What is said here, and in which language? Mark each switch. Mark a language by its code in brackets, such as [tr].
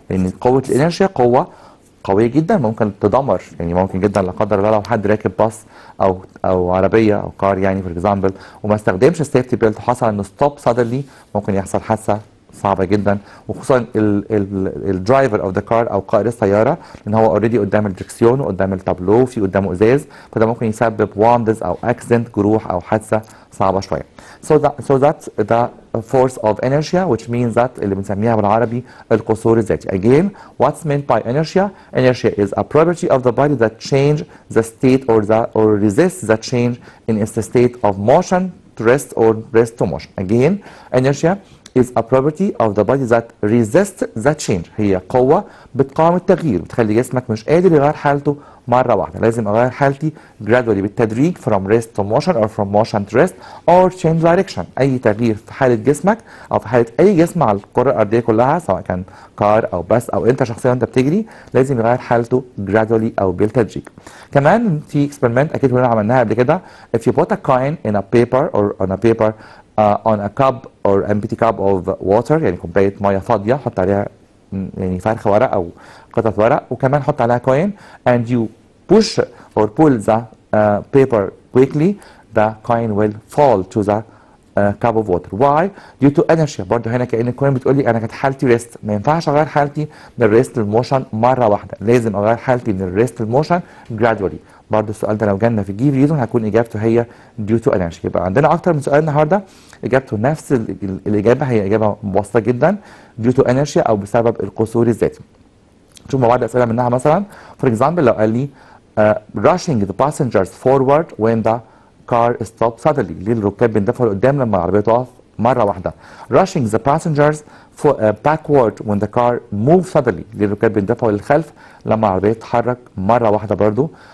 [ar] لان قوة الانرشيا قوة قوية جدا ممكن تدمر، يعني ممكن جدا لا قدر الله لو حد راكب باص او عربية او كار يعني فور اكزامبل وما استخدمش السيفتي بيلت وحصل انه ستوب سادنلي ممكن يحصل حادثة صعبة جدا، وخصوصا الدرايفر اوف ذا كار او قائد السيارة لان هو اوريدي قدام الدركسيون وقدام التابلو في قدامه ازاز، فده ممكن يسبب واندز او اكسيدنت جروح او حادثة صعبة شوية. [en] So that's the force of inertia, which means that [ar] اللي بنسميها بالعربي القصور الذاتي. [en] Again, what's meant by inertia? Inertia is a property of the body that change the state or resists the change in its state of motion to rest or rest to motion. Again, inertia is a property of the body that resists the change. [ar] هي قوة بتقاوم التغيير، بتخلي جسمك مش قادر يغير حالته مرة واحدة. لازم أغير حالتي gradually بالتدريج [en] from rest to motion or from motion to rest or change direction. [ar] أي تغيير في حالة جسمك أو في حالة أي جسم على الكرة الأرضية كلها سواء كان كار أو بس أو أنت شخصيا وأنت بتجري لازم يغير حالته gradually أو بالتدريج. كمان في experiment أكيد كلنا عملناها قبل كده. [en] If you put a coin in a paper or on a paper on a cup or empty cup of water [ar] يعني كوباية مية فاضية حط عليها [en] يعني فرخ ورق أو قطعة ورق وكمان حط عليها coin and you push or pull the paper quickly, the coin will fall to the cup of water. Why? Due to inertia. [ar] برضه هنا كأن الكوين بتقول لي أنا كانت حالتي ريست، ما ينفعش أغير حالتي من الريست للموشن مرة واحدة، لازم أغير حالتي من الريست للموشن gradually. برضه السؤال ده لو جالنا في جيف ريزون هتكون إجابته هي due to inertia. يبقى عندنا أكتر من سؤال النهارده إجابته نفس الإجابة، هي إجابة مبسطة جدا due to inertia أو بسبب القصور الذاتي. نشوف مع بعض أسئلة منها مثلا. [en] For example [ar] لو قال لي [en] rushing the passengers forward when the car stops suddenly. [ar] ليه الركاب بيندفعوا لقدام لما العربية تقف مرة واحدة. [en] Rushing the passengers backward when the car moves suddenly. [ar] ليه الركاب بيندفعوا للخلف لما العربية تتحرك مرة واحدة برضو.